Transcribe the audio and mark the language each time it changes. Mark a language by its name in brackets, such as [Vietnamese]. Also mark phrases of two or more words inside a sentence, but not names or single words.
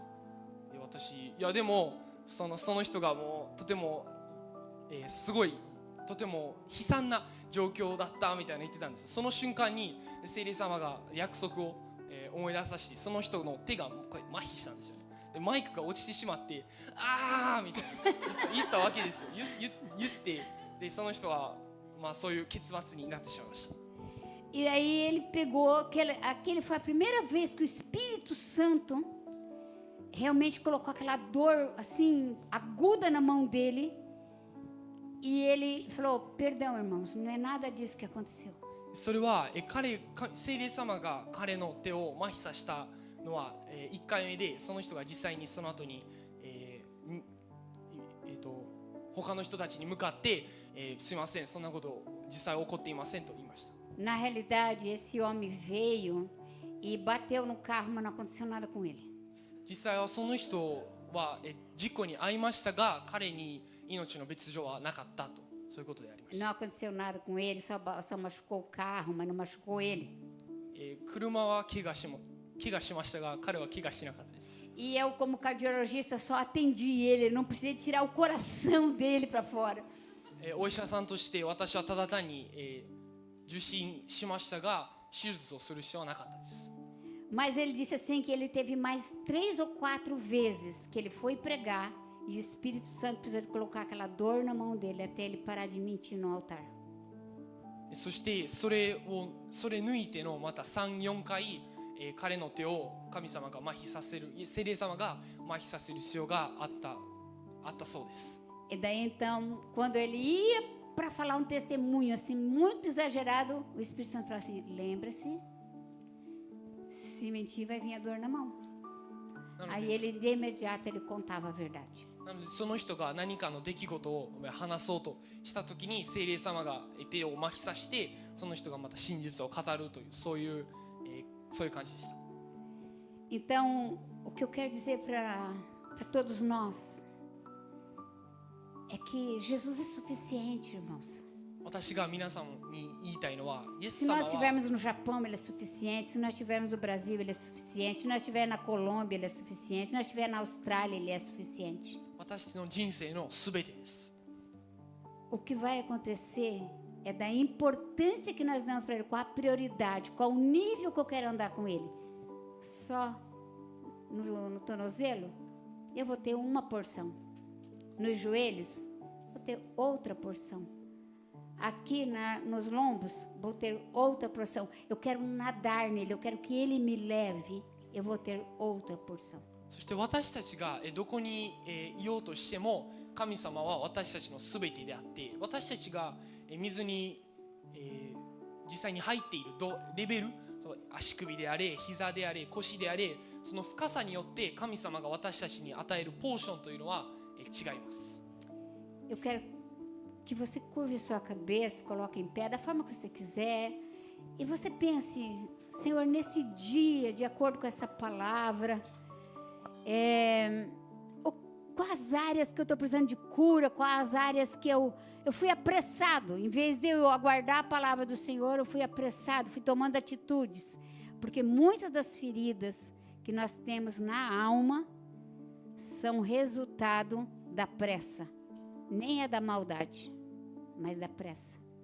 [Japanese] で私、いやでもその人がもうとても、すごいとても悲惨な状況だったみたいな言ってたんですよ。その瞬間に聖霊様が約束を、思い出させて、その人の手がこう麻痺したんですよね。でマイクが落ちてしまって、あーみたいな言ったわけですよ。言って、でその人はまあそういう結末になってしまいました。 [Portuguese] E aí ele pegou, aquele foi a primeira vez que o Espírito Santo realmente colocou aquela dor assim, aguda na mão dele. E ele falou, perdão, irmãos, não é nada disso que aconteceu. [Japanese] それは聖霊様が彼の手を麻痺させたのは1回目で、その人が実際にその後に、他の人たちに向かって、すいません、そんなこと実際起こっていませんと言いました。 [Portuguese] Na realidade, esse homem veio e bateu no carro, mas não aconteceu nada com ele. [Japanese] 実際はその人は事故に遭いましたが、彼に命の別状はなかったと、そういうことでありました。 [Portuguese] Não aconteceu nada com ele, só machucou o carro, mas não machucou ele. [Japanese] 車は怪我しましたが、彼は怪我しなかったです。 [Portuguese] E eu, como cardiologista, só atendi ele, não precisei tirar o coração dele para fora. [Japanese] お医者さんとして私はただ単に、受診しましたが、手術をする必要はなかったです。 [Portuguese] Mas ele disse assim que ele teve mais 3 ou 4 vezes que ele foi pregar e o Espírito Santo precisou de colocar aquela dor na mão dele até ele parar de mentir no altar. [Japanese] そしてそれ抜いてのまた 3,4 回、彼の手を神様が麻痺させる、聖霊様が麻痺させる必要があったそうです。 [Portuguese] E daí então, quando ele ia para falar um testemunho assim muito exagerado, o Espírito Santo falou assim: lembra-se, se mentir vai vir a dor na mão. Aí ele de imediato ele contava a verdade. [Japanese] なのでその人が何かの出来事を話そうとした時に、聖霊様が手を麻痺させて、その人がまた真実を語るという、そういう感じでした。 [Portuguese] Então, o que eu quero dizer para todos nós é que Jesus é suficiente, irmãos. [Japanese] 私が皆さんに言いたいのは、イエス [Portuguese] Se [Japanese] 様 [Portuguese] nós [Japanese] は [Portuguese] estivermos no Japão, ele é suficiente. Se nós estivermos no Brasil, ele é suficiente. Se nós estivermos na Colômbia, ele é suficiente. Se nós estivermos na Austrália, ele é suficiente. [Japanese] 私の人生のすべてです。 [Portuguese] O que vai acontecer é da importância que nós damos para ele, qual a prioridade, qual o nível que eu quero andar com ele. Só no tornozelo, eu vou ter uma porção. Nos joelhos, vou ter outra porção. Aqui nos lombos, vou ter outra porção. Eu quero nadar nele, eu quero que ele me leve, eu vou ter outra porção. [Japanese] そして私たちがどこにいようとしても、神様は私たちのすべてであって、私たちが水に実際に入っているレベル、足首であれ、膝であれ、腰であれ、その深さによって神様が私たちに与えるポーションというのは違います。 [Portuguese] Eu quero que você curve sua cabeça, coloque em pé da forma que você quiser e você pense, Senhor, nesse dia, de acordo com essa palavra, quais áreas que eu estou precisando de cura, quais áreas que eu fui apressado, em vez de eu aguardar a palavra do Senhor, eu fui apressado, fui tomando atitudes, porque muitas das feridas que nós temos na alma são resultado da pressa, nem é da maldade, mas da pressa.